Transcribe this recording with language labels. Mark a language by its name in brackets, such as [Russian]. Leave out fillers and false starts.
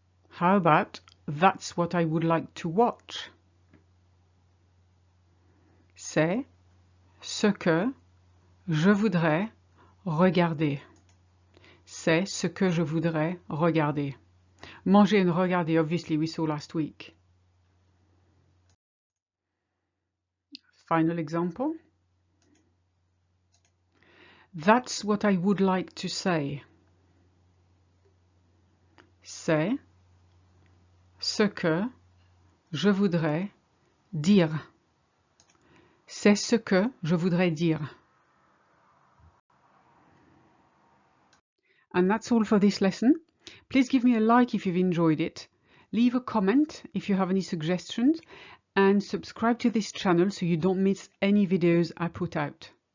[English] How about that's what I would like to watch? [French] C'est ce que je voudrais regarder. C'est ce que je voudrais regarder. [English] Manger and regarder, obviously, we saw last week. Final example. That's what I would like to say. [French] C'est ce que je voudrais dire. C'est ce que je voudrais dire. [English] And that's all for this lesson. Please give me a like if you've enjoyed it. Leave a comment if you have any suggestions. And subscribe to this channel so you don't miss any videos I put out.